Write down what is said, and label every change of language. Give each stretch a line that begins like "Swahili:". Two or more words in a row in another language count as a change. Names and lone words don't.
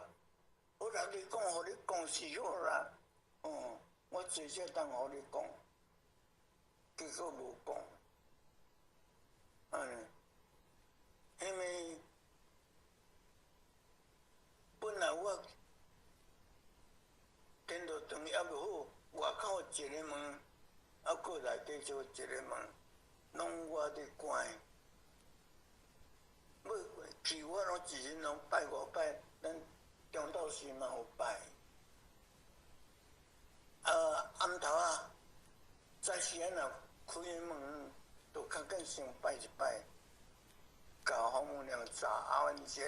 Min Nan Chinese: 我若你讲，互你讲是好啦，我最少当互你讲，结果无讲，因为本来我电脑堂也无好，外口一个门，过内底就一个门，拢我伫关。去我拢一日拢拜5拜，咱中昼时嘛有拜。暗头早时若开门，就较紧先拜一拜，甲王母娘早安一下。